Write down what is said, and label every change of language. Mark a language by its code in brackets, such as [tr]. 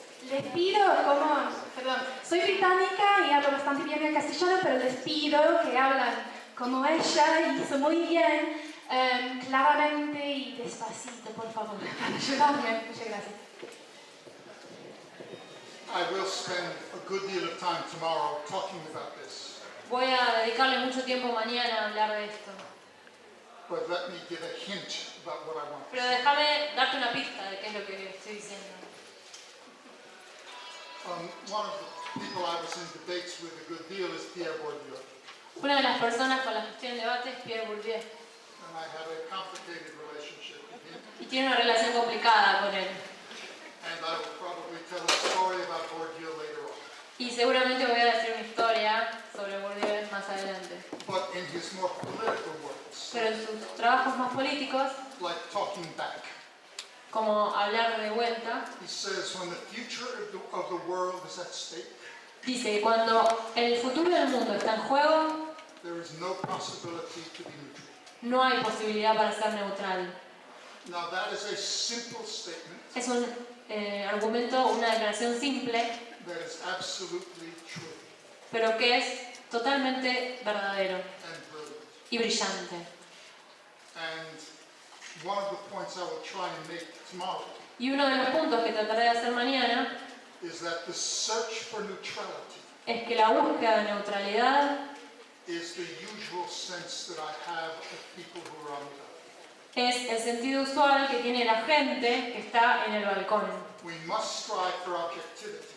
[es] Les pido, perdón, soy británica y hablo bastante bien el castellano, pero les pido que hablan como ella y hizo muy bien, claramente y despacito, por favor, para ayudarme. Muchas gracias. [en] I will spend a good deal of time tomorrow talking about this, [es] Voy a dedicarle mucho tiempo mañana a hablar de esto. [en] but let me give a hint about what I want to [es] Pero [en] say. [es] déjame darte una pista de qué es lo que estoy diciendo. [en] One of the people I was in debates with a good deal is Pierre Bourdieu, [es] Una de las personas con las que estoy en debate es Pierre Bourdieu. [en] and I have a complicated relationship with him, [es] Y tiene una relación complicada con él. [en] and I will probably tell a story about Bourdieu later on. [es] Y seguramente voy a decir una historia sobre Bourdieu más adelante. [en] But in his more political works, [es] Pero en sus trabajos más políticos, [en] like Talking Back, [es] como hablar de vuelta, [en] he says when the future of the world is at stake, [es] dice que cuando el futuro del mundo está en juego, [en] there is no possibility to be neutral. [es] no hay posibilidad para ser neutral. [en] Now that is a simple statement [es] Es un argumento, una declaración simple, [en] that is absolutely true [es] pero que es totalmente verdadero [en] and brilliant. [es] y brillante. [en] And one of the points I will try and make tomorrow [es] Y uno de los puntos que trataré de hacer mañana [en] is that the search for neutrality [es] es que la búsqueda de neutralidad [en] is the usual sense that I have of people who are on the balcony. [es] es el sentido usual que tiene la gente que está en el balcón. [en] We must strive for objectivity.